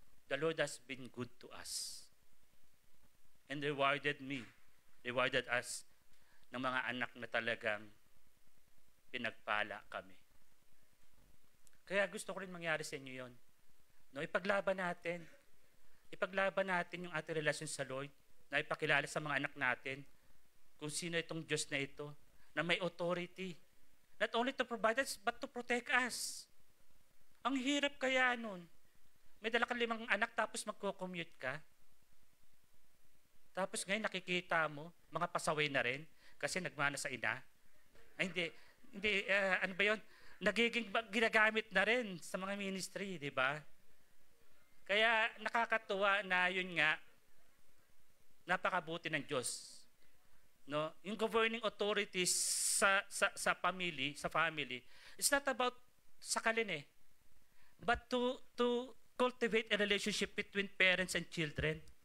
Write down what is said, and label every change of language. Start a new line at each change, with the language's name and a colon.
English: The Lord has been good to us. And rewarded us
Filipino: ng mga anak na talagang pinagpala kami. Kaya gusto ko rin mangyari sa inyo yon. No, ipaglaban natin. Ipaglaban natin yung ating relasyon sa Lord, na ipakilala sa mga anak natin kung sino itong Diyos na ito, na may authority.
English: Not only to provide us, but to protect us.
Filipino: Ang hirap kaya nun. May dala kang 5 anak tapos magko-commute ka. Tapos ngayon nakikita mo, mga pasaway na rin kasi nagmana sa ina. Ay, hindi, ano ba yun? Nagiging ginagamit na rin sa mga ministry, di ba? Kaya nakakatuwa na yun nga, napakabuti ng Diyos. No?
English: Yung governing authorities sa family, it's not about sakalin but to cultivate a relationship between parents and children.